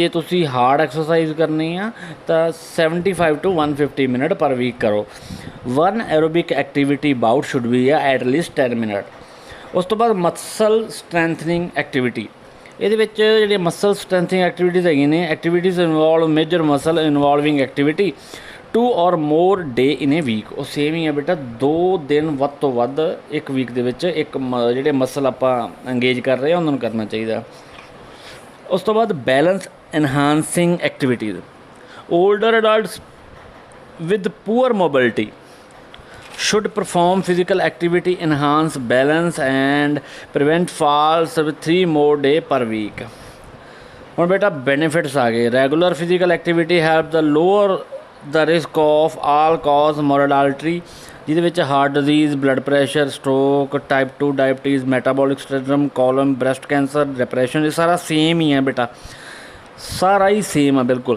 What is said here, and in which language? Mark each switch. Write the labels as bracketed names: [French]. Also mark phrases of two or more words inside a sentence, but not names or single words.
[Punjabi] ਜੇ ਤੁਸੀਂ [English] hard exercise [Punjabi] ਕਰਨੀ ਆ ਤਾਂ [English] 75 to 150 minute per week [Punjabi] ਕਰੋ। [English] 1 aerobic activity bout should be at least 10 minute. [Punjabi] ਉਸ ਤੋਂ ਬਾਅਦ [English] muscle strengthening activity. [Punjabi] ਇਹਦੇ ਵਿੱਚ ਜਿਹੜੀਆਂ [English] muscle strengthening activities [Punjabi] ਹੈਗੀਆਂ ਨੇ, [English] activities involve major muscle involving activity 2 or more day in a week. [Punjabi] ਉਹ ਸੇਮ ਹੀ ਹੈ ਬੇਟਾ, 2 ਦਿਨ ਵੱਧ ਤੋਂ ਵੱਧ ਇੱਕ ਵੀਕ ਦੇ ਵਿੱਚ ਇੱਕ ਜਿਹੜੇ ਮਸਲ ਆਪਾਂ ਇੰਗੇਜ ਕਰ ਰਹੇ ਹਾਂ ਉਹਨਾਂ ਨੂੰ ਕਰਨਾ ਚਾਹੀਦਾ। ਉਸ ਤੋਂ ਬਾਅਦ [English] balance enhancing activities. older adults with poor mobility should perform physical activity enhance balance and prevent falls with 3 more day per week। [Punjabi] ਹੁਣ ਬੇਟਾ ਬੈਨੀਫਿਟਸ ਆ ਗਏ। [English] regular physical activity help the lower the risk of all cause mortality, [Punjabi] ਜਿਹਦੇ ਵਿੱਚ [English] heart disease, blood pressure, stroke, type 2 diabetes, metabolic syndrome, colon, breast cancer, depression, [Punjabi] ਇਹ ਸਾਰਾ ਸੇਮ ਹੀ ਹੈ ਬੇਟਾ, ਸਾਰਾ ਹੀ ਸੇਮ ਆ ਬਿਲਕੁਲ।